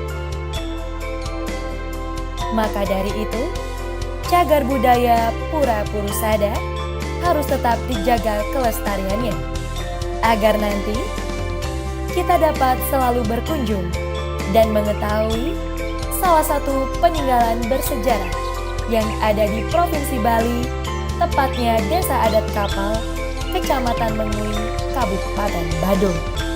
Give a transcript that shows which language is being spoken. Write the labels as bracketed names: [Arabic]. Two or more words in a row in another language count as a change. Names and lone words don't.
[Indonesian] Maka dari itu, cagar budaya Pura Purusada harus tetap dijaga kelestariannya, agar nanti kita dapat selalu berkunjung dan mengetahui salah satu peninggalan bersejarah yang ada di Provinsi Bali, tepatnya Desa Adat Kapal, Kecamatan Mengui, Kabupaten Badung.